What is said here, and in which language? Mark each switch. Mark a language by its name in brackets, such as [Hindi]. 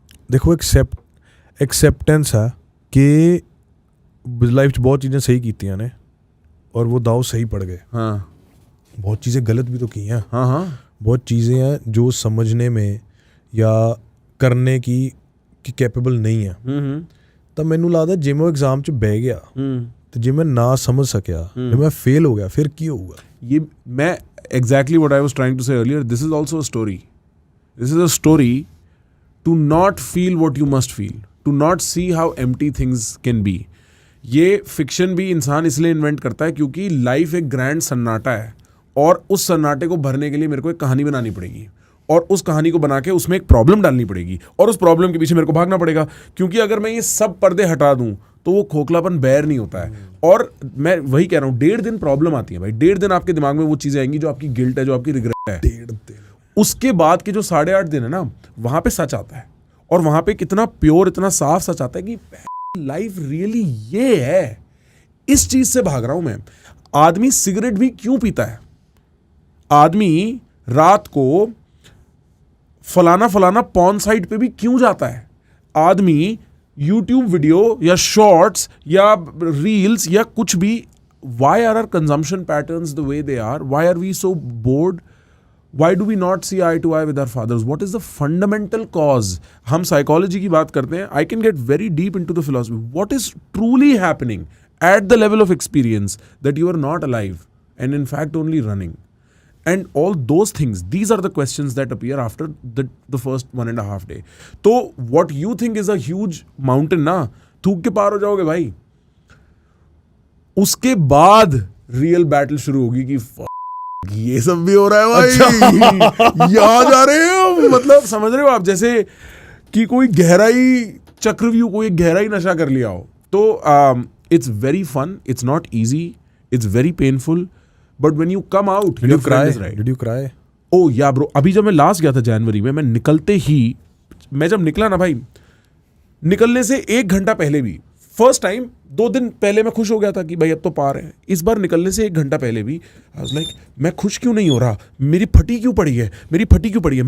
[Hindi] देखो एक्सेप्टेंस है कि लाइफ [Punjabi] च बहुत चीज़ें सही कीतियां ने [Hindi] और वो दाव सही पड़ गए, हाँ बहुत चीज़ें गलत भी तो की हैं, हाँ हाँ बहुत चीज़ें हैं जो समझने में या करने की कैपेबल नहीं है। [Punjabi] ਤਾਂ ਮੈਨੂੰ ਲੱਗਦਾ ਜੇ ਮੈਂ एग्जाम ਚ ਬਹਿ ਗਿਆ ਤੇ ਜੇ ਮੈਂ ਨਾ ਸਮਝ ਸਕਿਆ, ਜੇ ਮੈਂ ਫੇਲ ਹੋ ਗਿਆ, ਫਿਰ ਕੀ ਹੋਊਗਾ? [Hindi] ये मैं [English] exactly what I was trying to say earlier, this is also a story, this is a story to not feel what you must feel, to not see how empty things can be। [Hindi] ये fiction भी इंसान इसलिए invent करता है क्योंकि life एक grand सन्नाटा है, और उस सन्नाटे को भरने के लिए मेरे को एक कहानी बनानी पड़ेगी, और उस कहानी को बना के उसमें एक प्रॉब्लम डालनी पड़ेगी, और उस प्रॉब्लम के पीछे मेरे को भागना पड़ेगा, क्योंकि अगर मैं ये सब पर्दे हटा दूं तो वो खोखलापन बैर नहीं होता है। और मैं वही कह रहा हूँ, 1.5 दिन प्रॉब्लम आती है भाई, 1.5 दिन आपके दिमाग में वो चीज़ें आएंगी जो आपकी गिल्ट है, जो आपकी रिग्रेट है। 1.5 दिन उसके बाद के जो 8.5 दिन है ना, वहाँ पे सच आता है, और वहाँ पे कितना प्योर, इतना साफ सच आता है कि लाइफ रियली ये है। इस चीज़ से भाग रहा हूँ मैं। आदमी सिगरेट भी क्यों पीता है, आदमी रात को फलाना पॉर्न साइट पे भी क्यों जाता है, आदमी यूट्यूब वीडियो या शॉर्ट्स या रील्स या कुछ भी, [English] Why are our consumption patterns the way they are, why are we so bored, why do we not see eye to eye with our fathers, what is the fundamental cause? [Hindi] हम psychology की बात करते हैं, [English] I can get very deep into the philosophy, what is truly happening at the level of experience that you are not alive and in fact only running, and all those things, these are the questions that appear after the first 1.5 day. [Hindi] तो [English] what you think is a huge mountain [Hindi] ना, थूक के पार हो जाओगे भाई, उसके बाद real battle शुरू होगी कि ये सब भी हो रहा है भाई। अच्छा। यहाँ जा रहे हो, मतलब समझ रहे हो आप, जैसे कि कोई गहराई चक्रव्यूह, कोई गहराई नशा कर लिया हो। [English] तो it's very fun, it's not easy, it's very painful, but when you come out, Did you friend cry? is right. Did you cry? Oh yeah bro, [Hindi] अभी जब मैं लास्ट गया था जनवरी में, मैं निकलते ही, मैं जब निकला ना भाई, निकलने से 1 घंटा पहले भी, फर्स्ट टाइम 2 दिन पहले मैं खुश हो गया था कि भाई अब तो पार है, इस बार निकलने से 1 घंटा पहले भी [English] I was like, [Hindi] मैं खुश क्यों नहीं हो रहा, मेरी फटी क्यों पड़ी है, मेरी फटी क्यों पड़ी है।